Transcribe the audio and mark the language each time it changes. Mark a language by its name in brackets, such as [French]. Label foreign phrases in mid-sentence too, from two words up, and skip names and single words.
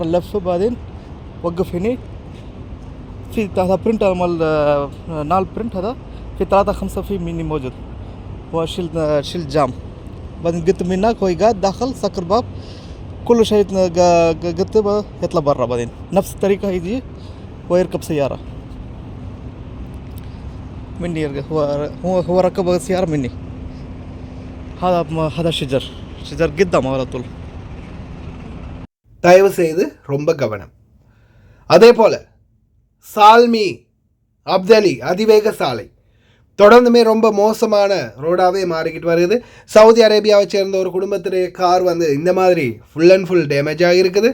[Arabic] لف بعدين وقف هنا في هذا برنت مال نال برنت هذا في 3-5 في مني موجود هو شيل جام بعدين قلت من هناك هو قاعد داخل سكر باب كل شيء قلت يطلع برا بعدين نفس الطريقة يجي ويركب سيارة مني هو ركب سيارة مني هذا شجر قدام على طول. [Tamil] தயவு செய்து ரொம்ப கவனம். அதே போல சால்மி அப்தலி அதிவேக சாலை தொடர்ந்துமே ரொம்ப மோசமான ரோடாகவே மாறிக்கிட்டு வருது. சவுதி அரேபியாவை சேர்ந்த ஒரு குடும்பத்துடைய கார் வந்து இந்த மாதிரி [English] full and full damage [Tamil] ஆகியிருக்குது.